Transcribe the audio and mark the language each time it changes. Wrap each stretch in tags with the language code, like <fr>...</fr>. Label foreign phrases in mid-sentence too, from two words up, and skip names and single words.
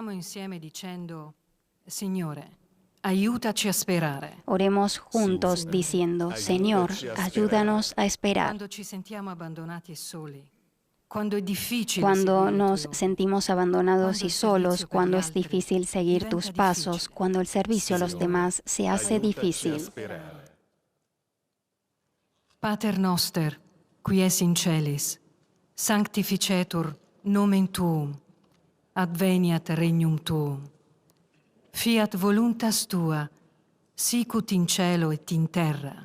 <es>Oremos juntos diciendo, Señor, ayúdanos a esperar. Cuando nos sentimos abandonados y solos, cuando es difícil seguir tus pasos, cuando el servicio a los demás se hace difícil.</es> <la>Pater noster, qui es in celis, sanctificetur nomen tuum, adveniat regnum tuum. Fiat voluntas tua, sicut in cielo et in terra.</la>